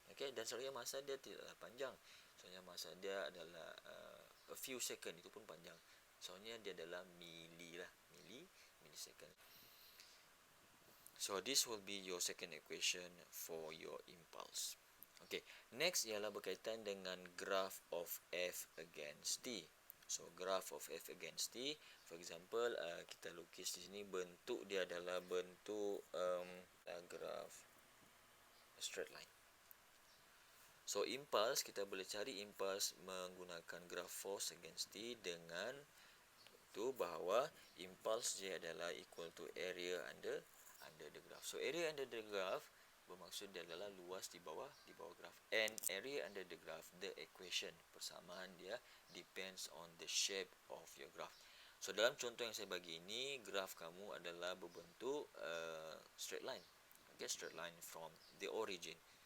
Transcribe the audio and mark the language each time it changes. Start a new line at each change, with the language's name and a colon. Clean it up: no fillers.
Malay: Okay, dan selalunya masa dia tidaklah panjang. Soalnya masa dia adalah
English: a few second,
Malay: itu pun panjang. Soalnya dia adalah millisecond.
English: So this will be your second equation for your impulse. Okay, next
Malay: ialah berkaitan dengan
English: graph of F against T. So graph of F against T, for example,
Malay: kita lukis di sini, bentuk dia adalah bentuk
English: graph straight line. So impulse,
Malay: kita boleh cari
English: impulse menggunakan graph force against T dengan tu bahawa impulse J adalah equal to area under the graph. So area under the graph
Malay: bermaksud dia adalah luas di bawah graf.
English: And area under the graph, the equation
Malay: persamaan dia
English: depends on the shape of your graph.
Malay: So dalam contoh yang saya bagi ini, graf kamu adalah berbentuk straight line.
English: Okay, straight line from the origin.